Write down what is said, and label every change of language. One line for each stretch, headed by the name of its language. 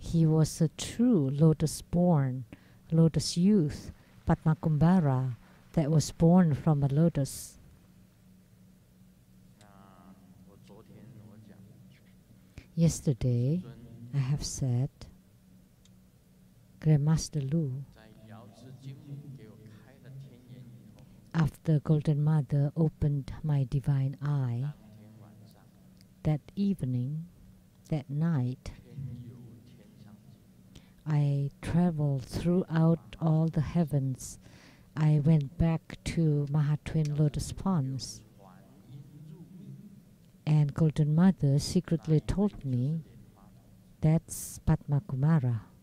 English: He was a true lotus-born, lotus youth, Padmakumbhara, that was born from a lotus.
Chinese: 那我昨天我讲，
English: Yesterday,
Chinese: 尊
English: I have said, Grandmaster Lu,
Chinese: 在瑶池金母给我开了天眼以后，
English: after Golden Mother opened my divine eye,
Chinese: 当天晚上
English: that evening, that night,
Chinese: 天游天上经，
English: I traveled throughout all the heavens I went back to Mahatwin Lotus Ponds, and Golden Mother secretly told me that's Padma Kumara.